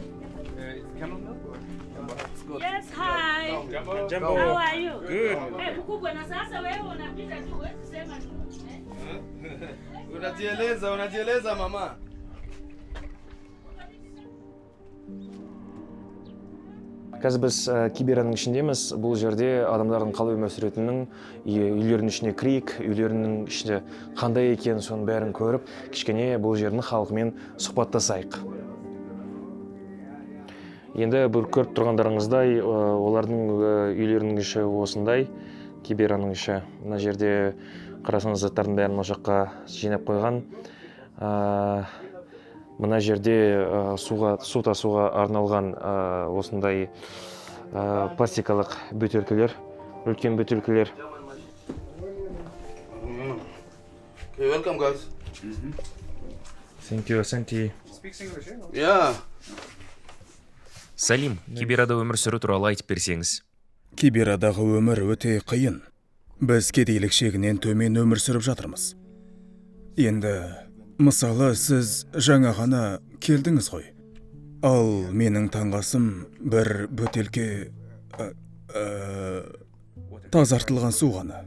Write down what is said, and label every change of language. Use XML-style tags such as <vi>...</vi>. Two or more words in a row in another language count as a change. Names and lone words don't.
<en>Yes, hi. Jumbo. How are you? Good.</en> <sw>Hey, buku na sasa wewe unapita tu wewe sema Unajieleza mama.</sw> <kk>Қазір біз Кибераның ішіндеміз. Бұл жерде адамдардың қалай өмір сүретінін, үйлерінің ішіне кірейік, үйлерінің ішінде қандай екенін соның бәрін көріп, кішкене бұл жердің халқымен сұхбаттасайық. Енді бір көріп тұрғандарыңыздай, олардың үйлерінің іші осындай, Кибераның іші. Мына жерде қарасаңыз заттардың бәрін о жаққа жинап қойған. Мына жерде су тасуға арналған осындай пластикалық бөтелкелер, үлкен бөтелкелер.</kk> <en>Okay, welcome guys. Thank you, Santi. Yeah.</en> <kk>Салим, Киберада өмір сүру туралы айтып берсеңіз. Киберадағы өмір өте қиын. Біз кедейлік шегінен төмен өмір сүріп жатырмыз. Енді, мысалы, сіз жаңа ғана келдіңіз ғой. Ал менің таңғасым бір бөтелке тазартылған су ғана.</kk>